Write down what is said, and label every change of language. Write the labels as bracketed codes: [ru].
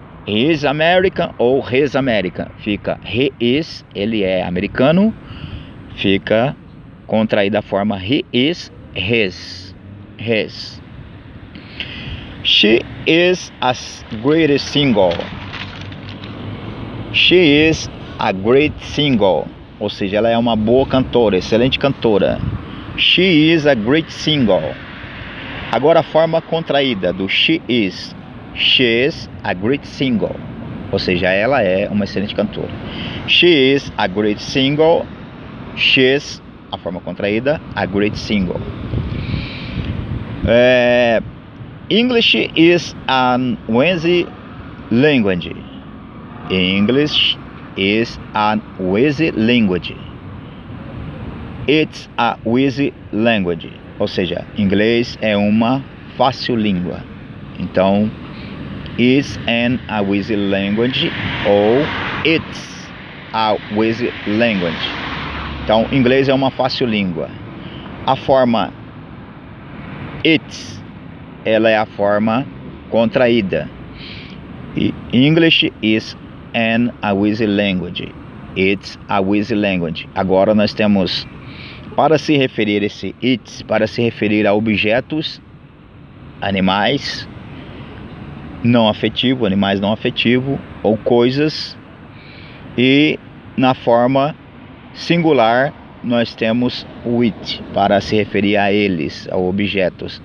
[en] He is American ou his American. [pt] Fica he is, ele é americano. Fica contraída a forma he is his. His. [en] She is a great singer. She is a great singer. [pt] Ou seja, ela é uma boa cantora, excelente cantora. [en] She is a great singer. [pt] Agora a forma contraída do [en] she is. She is a great singer. [pt] Ou seja, ela é uma excelente cantora. [en] She is a great singer. She is, [pt] a forma contraída, [en] a great singer. English is an easy language. English is an easy language. It's a easy language. [pt] Ou seja, inglês é uma fácil língua. [en] Então, it's an easy language ou it's a easy language. [pt] Então, inglês é uma fácil língua. A forma it's, ela é a forma contraída. [en] English is an easy language. It's a easy language. [pt] Agora nós temos, para se referir esse it's, para se referir a objetos, animais não afetivo, animais não afetivo, ou coisas. E na forma singular nós temos o it, para se referir a eles, a objetos.